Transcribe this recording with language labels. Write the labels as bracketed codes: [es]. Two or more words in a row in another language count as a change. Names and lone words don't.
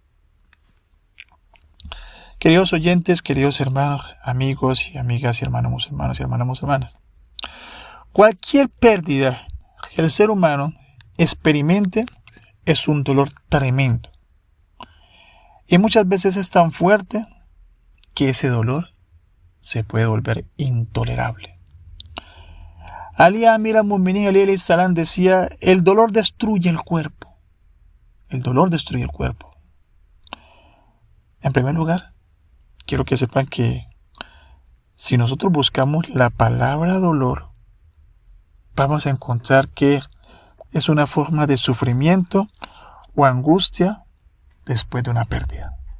[es] Queridos oyentes, queridos hermanos, amigos y amigas, y hermanos musulmanos y hermanas musulmanas, cualquier pérdida que el ser humano experimente es un dolor tremendo. Y muchas veces es tan fuerte que ese dolor se puede volver intolerable. Ali [ar] أمير المؤمنين عليه السلام [es] decía: el dolor destruye el cuerpo. El dolor destruye el cuerpo. En primer lugar, quiero que sepan que si nosotros buscamos la palabra dolor, vamos a encontrar que es una forma de sufrimiento o angustia después de una pérdida.